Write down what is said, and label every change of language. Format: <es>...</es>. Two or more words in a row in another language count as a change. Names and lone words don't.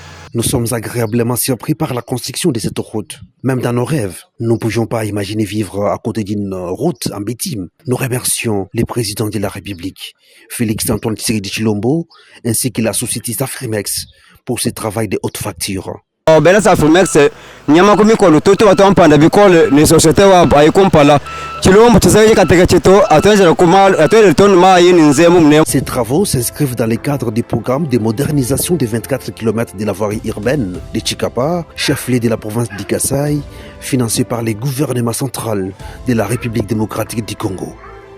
<fr>Nous sommes agréablement surpris par la construction de cette route. Même dans nos rêves, nous ne pouvions pas imaginer vivre à côté d'une route en bitume. Nous remercions le président de la République, Félix Antoine Tshisekedi Tshilombo, ainsi que la société Safrimex pour ce travail de haute facture.</fr> <lua>Bela Safrimex, nyama kumikolo toto watampanda bikole ni société wa baikumpala.</lua> <fr>Ces travaux s'inscrivent dans le cadre du programme de modernisation des 24 km de la voirie urbaine de Chikapa, chef-lieu de la province du Kasaï, financé par le gouvernement central de la République démocratique du Congo.</fr>